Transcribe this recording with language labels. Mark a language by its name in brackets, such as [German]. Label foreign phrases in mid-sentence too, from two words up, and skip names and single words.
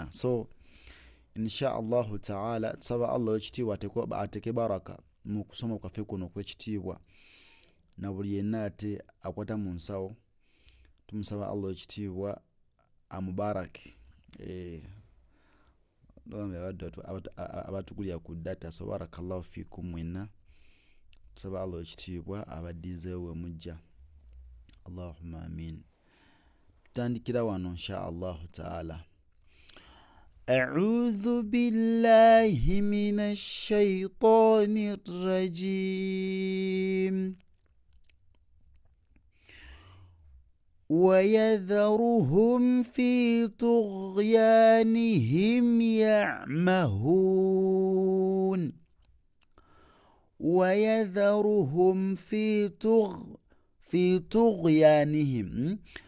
[Ganda] So [Arabic] إن شاء الله تعالى [Ganda] tusaba Allah w'ekitiibwa ateke baraka mu kusoma kwaffe kuno okw'ekitiibwa, na buli yenna ate akwata mu nsawo tumusaba Allah w'ekitiibwa amubarake. Abatugulira ku data, so [Arabic] بارك الله فيكم [Ganda] mwenna. Tusaba Allah w'ekitiibwa abaddizeewo we mujja. [Arabic] اللهم آمين. [Ganda] Tutandikira wano [Arabic] إن شاء الله تعالى. أعوذ بالله من الشيطان الرجيم ويذرهم في طغيانهم يعمهون ويذرهم في طغيانهم